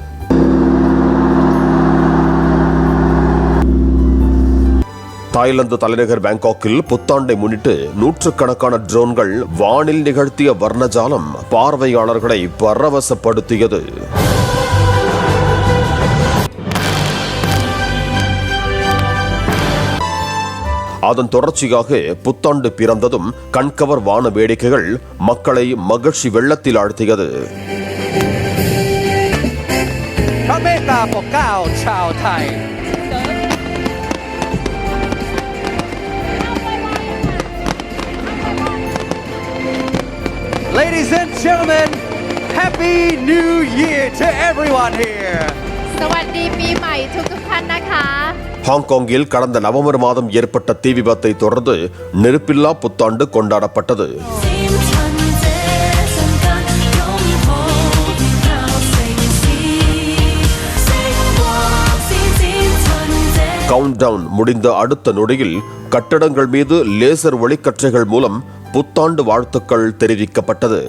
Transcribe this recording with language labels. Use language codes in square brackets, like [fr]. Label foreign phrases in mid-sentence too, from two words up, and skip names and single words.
[ta] தாய்லாந்து தலைநகர் பாங்காக்கில் புத்தாண்டை முன்னிட்டு நூற்றுக்கணக்கான ட்ரோன்கள் வானில் நிகழ்த்திய வர்ணஜாலம் பார்வையாளர்களை பரவசப்படுத்தியது. அதன் தொடர்ச்சியாக புத்தாண்டு பிறந்ததும் கண்கவர் வான வேடிக்கைகள் மக்களை மகிழ்ச்சி வெள்ளத்தில் ஆழ்த்தியது. [en] Ladies and gentlemen, Happy New Year to everyone here. [th] สวัสดีปีใหม่ทุกท่านนะคะ [ta] ஹாங்காங்கில் கடந்த நவம்பர் மாதம் ஏற்பட்ட தீ விபத்தை தொடர்ந்து நெருப்பில்லா புத்தாண்டு கொண்டாடப்பட்டது. [en] count down [ta] முடிந்த அடுத்த நொடியில் கட்டடங்கள் மீது லேசர் ஒளிக்கற்றைகள் மூலம் புத்தாண்டு வாழ்த்துக்கள் தெரிவிக்கப்பட்டது.